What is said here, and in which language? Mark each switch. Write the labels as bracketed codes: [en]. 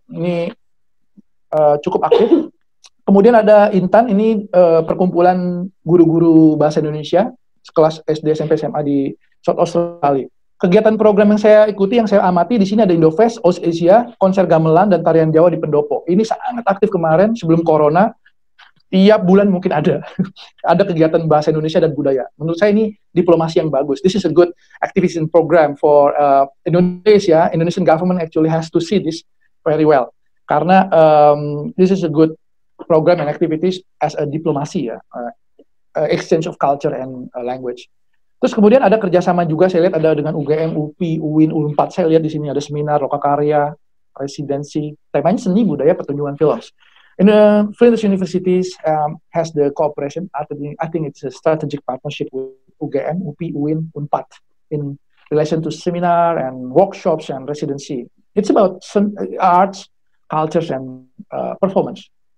[id] Ini cukup aktif. Kemudian ada Intan, ini perkumpulan guru-guru bahasa Indonesia kelas SD, SMP, SMA di South Australia. Kegiatan program yang saya ikuti, yang saya amati di sini ada Indofest, Aus Asia, konser gamelan dan tarian Jawa di Pendopo. Ini sangat aktif kemarin sebelum Corona. Tiap bulan mungkin ada kegiatan bahasa Indonesia dan budaya. Menurut saya ini diplomasi yang bagus. [en] This is a good activation program for Indonesia. Indonesian government actually has to see this very well. Karena this is a good program and activities as a diplomasi ya, exchange of culture and language. [id] Terus kemudian ada kerjasama juga, saya lihat ada dengan UGM, UPI, UIN, UNPAD. Saya lihat di sini ada seminar, lokakarya, residensi, temanya seni, budaya, pertunjukan film. [en] In the Flinders Universities has the cooperation. I think it's a strategic partnership with UGM, UPI, UIN, UNPAD in relation to seminar and workshops and residency. It's about arts, cultures, and performance.